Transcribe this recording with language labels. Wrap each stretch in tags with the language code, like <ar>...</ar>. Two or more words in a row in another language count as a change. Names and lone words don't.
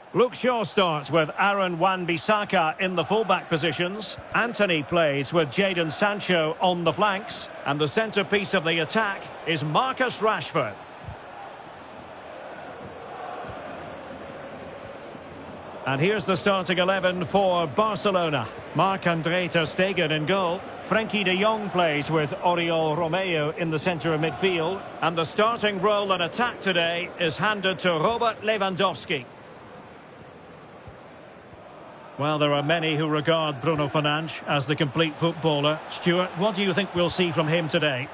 <en>Luke Shaw starts with Aaron Wan-Bissaka in the fullback positions. Anthony plays with Jadon Sancho on the flanks. And the centrepiece of the attack is Marcus Rashford. And here's the starting 11 for Barcelona. Marc-André ter Stegen in goal. Frenkie de Jong plays with Oriol Romeu in the centre of midfield. And the starting role in attack today is handed to Robert Lewandowski. Well, there are many who regard Bruno Fernandes as the complete footballer. Stuart, what do you think we'll see from him today?</en>